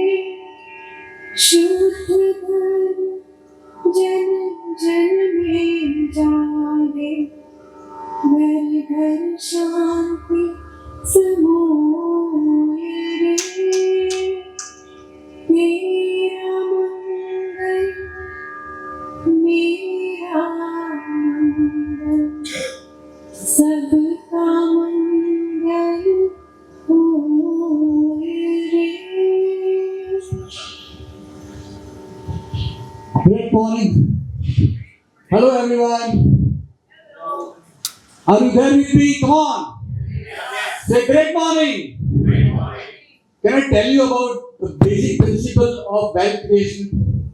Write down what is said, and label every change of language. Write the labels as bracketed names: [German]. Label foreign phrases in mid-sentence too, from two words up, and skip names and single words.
[Hindi] शुद्ध धर्म जन जन में जागे घर घर शांति समोय रे तेरा मंगल मेरा मंगल सबका मंगल होए रे। [English] Great morning. Hello everyone. Are you there with me? Come on. Say great morning. Can I tell you about the basic principle of wealth creation?